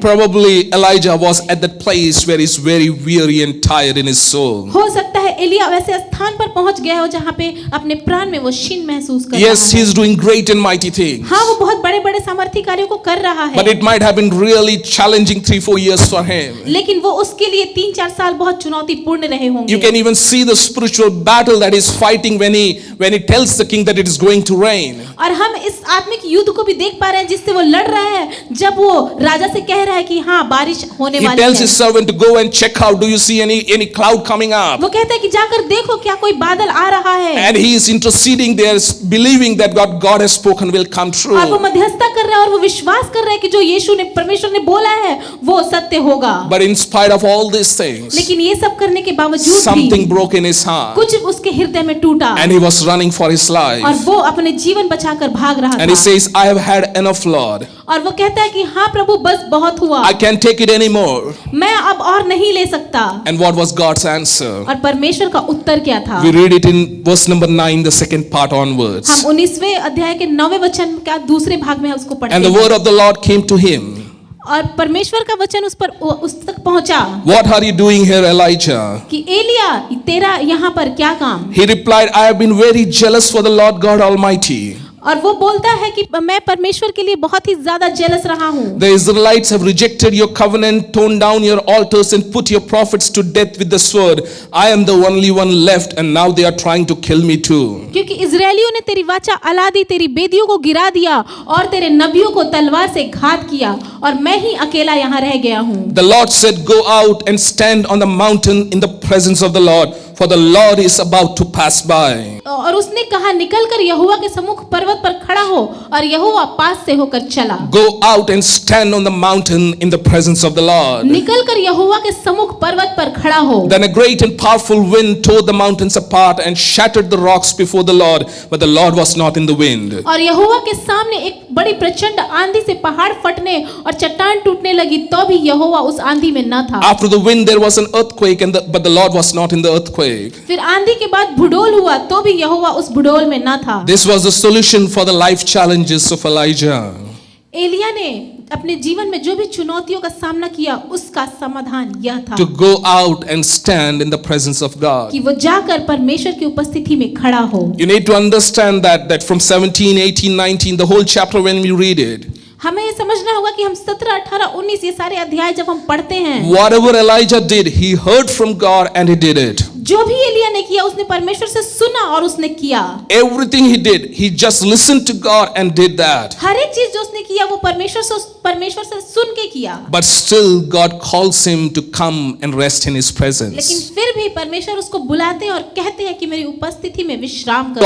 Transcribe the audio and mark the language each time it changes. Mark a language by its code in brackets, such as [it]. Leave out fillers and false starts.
[en] Probably Elijah was at that place where he's very weary and tired in his soul. [hi] हो सकता है एलिया वैसे स्थान पर पहुंच गया हो जहां पे अपने प्राण में वो क्षीण महसूस कर [en] Yes, [hi] रहा है। [en] he's doing great and mighty things. [hi] हाँ, वो बहुत बड़े-बड़े सामर्थ्य कार्यों को कर रहा है। [en] But it might have been really challenging 3-4 years for him. [hi] लेकिन वो उसके लिए 3-4 साल बहुत चुनौतीपूर्ण रहे होंगे। [en] You can even see the spiritual battle that he's fighting when he tells the king that it is going to rain. [hi] और हम इस आत्मिक युद्ध को भी देख पा रहे हैं जिससे वो लड़ रहा है, जब वो राजा से कह रहा है कि हाँ बारिश होने [en] He [hi] वाली है। [en] tells his servant to go and check out, do you see any cloud coming up? [hi] वो कहता है कि जाकर देखो क्या कोई बादल आ रहा है। [en] And he is interceding there, believing that what God has spoken will come true. [hi] और वो मध्यस्थता कर रहा है और वो विश्वास कर रहा है कि जो यीशु ने परमेश्वर ने बोला है वो सत्य होगा। [en] But in spite of all these things, [hi] लेकिन ये सब करने के बावजूद [en] something [hi] भी [en] broke in his heart. [hi] कुछ उसके हृदय में टूटा [en] And he was running for his life. [hi] और वो अपने जीवन बचाकर भाग रहा [en] And he [hi] था। [en] says, I have had enough, Lord. [hi] और वो कहता है कि हाँ प्रभु बस बहुत हुआ, [en] I can't take it anymore. [hi] मैं अब और नहीं ले सकता। [en] And what was God's answer? [hi] और परमेश्वर का उत्तर क्या था? [en] We read it in verse number 9, the second part onwards. [hi] हम 19वें अध्याय के 9वें वचन का दूसरे भाग में उसको पढ़ते [en] And the [hi] हैं। [en] word of the Lord came to him. [hi] और परमेश्वर का वचन उस तक पहुंचा [en] What are you doing here, Elijah? [hi] कि एलिया तेरा यहाँ पर क्या काम? [en] He replied, I have been very jealous for the Lord God Almighty. [hi] और वो बोलता है कि मैं परमेश्वर के लिए बहुत ही ज्यादा जेलस रहा हूँ। [en] The Israelites have rejected your covenant, torn down your altars and put your prophets to death with the sword. I am the only one left and now they are trying to kill me too. [hi] क्योंकि इजरायलियों ने तेरी वाचा अला दी, तेरी बेदियों को गिरा दिया और तेरे नबियों को तलवार से घात किया और मैं ही अकेला यहाँ रह गया हूँ। [en] The Lord said, go out and stand on the mountain in the presence of the Lord. for the Lord is about to pass by. [hi] और उसने कहा निकलकर यहोवा के सम्मुख पर्वत पर खड़ा हो, और यहोवा पास से होकर चला। [en] Go out and stand on the mountain in the presence of the Lord. [hi] निकलकर यहोवा के सम्मुख पर्वत पर खड़ा हो। [en] Then a great and powerful wind tore the mountains apart and shattered the rocks before the Lord, but the Lord was not in the wind. [hi] और यहोवा के सामने एक बड़ी प्रचंड आंधी से पहाड़ फटने और चट्टान टूटने लगी, तो भी यहोवा उस आंधी में न था। [en] After the wind there was an earthquake, but the Lord was not in the earthquake. [hi] फिर आंधी के बाद भूडोल हुआ, तो भी यहोवा उस भूडोल में न था। [en] This was the solution for the life challenges of Elijah. [hi] Elia ने अपने जीवन में जो भी चुनौतियों का सामना किया, उसका समाधान यह था [en] To go out and stand in the presence of God. [hi] कि वो जाकर परमेश्वर की उपस्थिति में खड़ा हो। [en] You need to understand that from 17, 18, 19, the whole chapter when we read it, [hi] हमें ये समझना होगा कि हम 17, 18, 19 ये सारे अध्याय जब हम पढ़ते हैं, [en] whatever Elijah did, he heard from God and he did it. [hi] जो भी एलिया ने किया उसने परमेश्वर से सुना और उसने किया। [en] Everything he did, he just listened to God and did that. [hi] हर एक चीज जो उसने किया वो परमेश्वर से सुन के किया। [en] But still God calls him to come and rest in his [hi] लेकिन [en] presence. [hi] फिर भी परमेश्वर उसको बुलाते हैं और कहते हैं कि मेरी उपस्थिति में विश्राम करो।